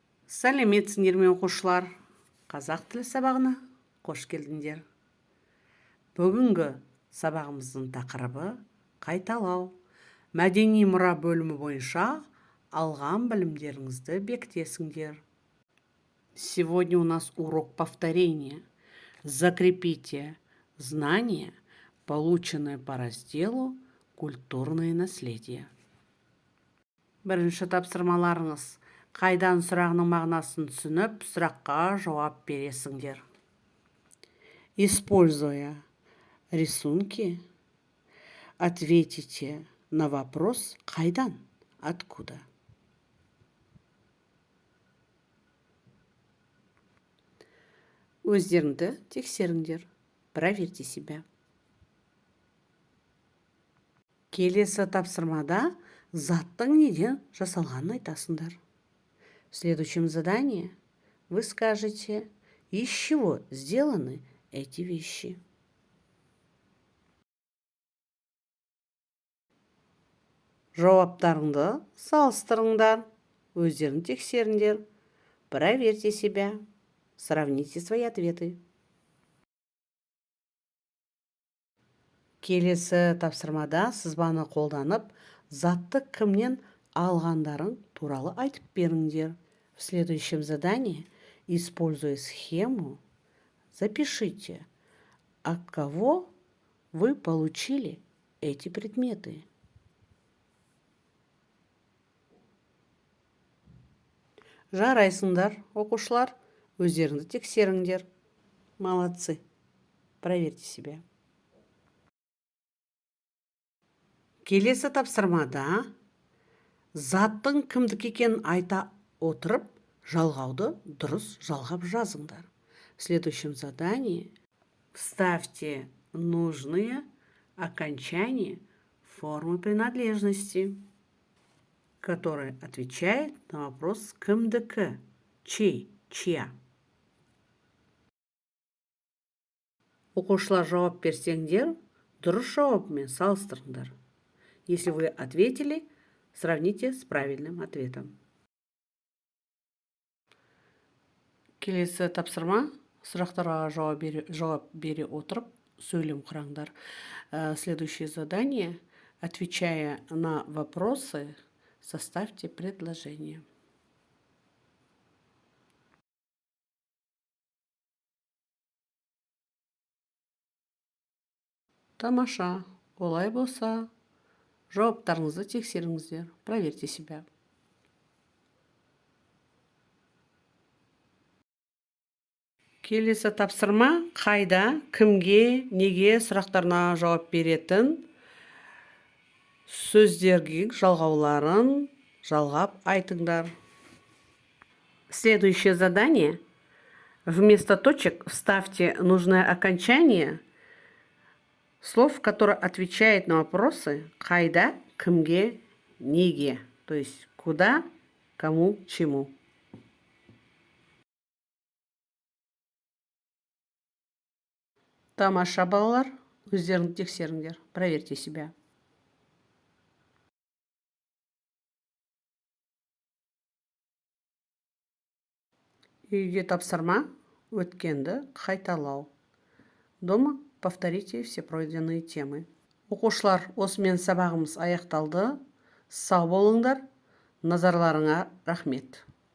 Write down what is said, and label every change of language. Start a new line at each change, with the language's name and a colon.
Kazakh: Сәлеметсіңдер ме оқушылар? Қазақ тілі сабағына қош келдіңдер. Бүгінгі сабағымыздың тақырыбы қайталау. Мәдени мұра бөлімі бойынша алған білімдеріңізді бекітесіңдер.
Russian: Сегодня у нас урок повторения. Закрепите знания, полученные по разделу «Культурное наследие».
Kazakh: Бірінші тапсырмаларыңыз. Қайдан сұрағының мағынасын түсініп, сұраққа жауап бересіңдер.
Russian: Используя рисунки, ответите на вопрос «Қайдан?» «Откуда?».
Kazakh: Өздеріңді тексеріңдер.
Russian: Проверьте себя.
Kazakh: Келесі тапсырмада заттың неден жасалғанын айтасыңдар.
Russian: В следующем задании вы скажете, из чего сделаны эти вещи.
Kazakh: Жауаптарыңды салыстырыңдар, өздерін тексеріңдер.
Russian: Проверьте себя. Сравните свои ответы.
Kazakh: Келесі тапсырмада сызбаны қолданып, затты кімнен алғандарың туралы айтып беріңдер.
Russian: В следующем задании, используя схему, запишите, от кого вы получили эти предметы.
Kazakh: Жарайсыңдар, оқушылар, өздеріңді тексеріңдер.
Russian: Молодцы. Проверьте себя.
Kazakh: Келесі тапсырмада заттың кімдік екенін айта отырып, жалғауды дұрыс жалғап жазыңдар.
Russian: В следующем задании вставьте нужные окончания формы принадлежности, которые отвечают на вопрос кімдікі, чей, чья.
Kazakh: Оқушылар жауап берсеңдер, дұрыс жауапымен салыстырыңдар.
Russian: Если вы ответили, сравните с правильным ответом.
Kazakh: Келесі тапсырма, сұрақтарға жауап бере отырып, сөйлем құраңдар.
Russian: Следующее задание, отвечая на вопросы, составьте предложение.
Kazakh: Тамаша, олай болса, жауаптарыңызды тексеріңіздер,
Russian: проверьте себя.
Kazakh: Келесі тапсырма, қайда, кімге, неге сұрақтарына жауап беретін сөздерге жалғауларын жалғап айтыңдар.
Russian: Следующее задание. Вместо точек вставьте нужное окончание слов, которые отвечают на вопросы «Қайда», «Кімге», «Неге». То есть «Куда», «Кому», «Чему».
Kazakh: Тамаша балалар, өздеріңді тексеріңдер,
Russian: проверьте себя.
Kazakh: Үйге тапсырма, өткенді қайталау.
Russian: Дома повторите все пройденные темы.
Kazakh: Оқушылар, осымен сабағымыз аяқталды. Сау болыңдар. Назарларыңа рахмет.